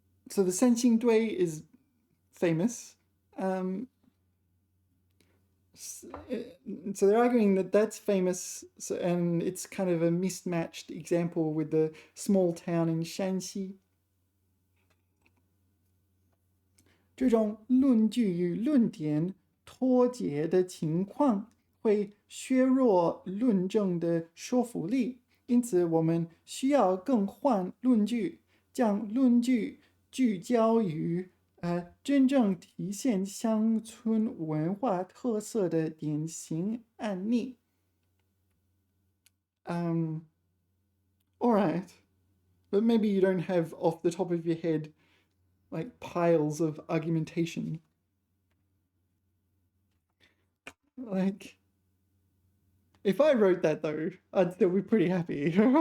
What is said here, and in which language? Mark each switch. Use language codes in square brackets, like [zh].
[en] So the Sanxingdui is famous. So they're arguing that that's famous, and it's kind of a mismatched example with the small town in Shanxi. [zh] 这种论据与论点脱节的情况会削弱论证的说服力，因此我们需要更换论据，将论据聚焦于真正体现乡村文化特色的典型案例。 [en] All right, but maybe you don't have off the top of your head like piles of argumentation. Like, if I wrote that though, I'd still be pretty happy.